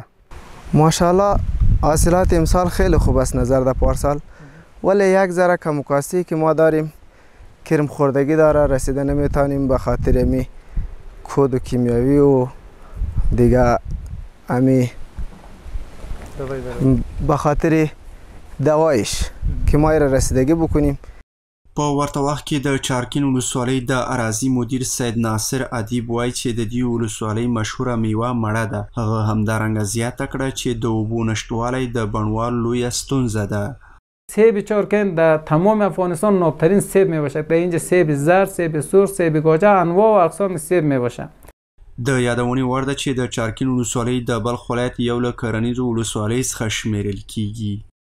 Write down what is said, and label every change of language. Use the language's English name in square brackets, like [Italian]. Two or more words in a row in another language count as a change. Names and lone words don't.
[Persian] ماشاءالله حاصلات امسال خیلی خوب است نظر در پارسال، ولی یک ذره کم و کاستی که ما داریم کرم خوردگی داره، رسیده نمیتونیم به خاطر امی کود و کیمیاوی و دیگه امی به خاطر دوایش که ما را رسیدگی بکنیم. [Pashto] په ورته وخت کې د چارکین ولسوالۍ د اراضي مدیر سید ناصر ادیب وایي چې د دې ولسوالۍ مشهوره میوه مڼه ده. هغه همدارنګه زیاته کړه چې د اوبو نشتوالی د بڼوال لویه ستونزه ده. [Persian] سیب چارکین در تمام افغانستان نابترین سیب می باشد. در اینجا سیب زرد، سیب سرخ، سیب گوجه، انواع و اقسام سیب می باشد. [Pashto] د یادونې وړ ده چې د چارکین ولسوالۍ د بلخ ولایت یو له کرنیزو ولسوالیو څخه شمیرل کیږي.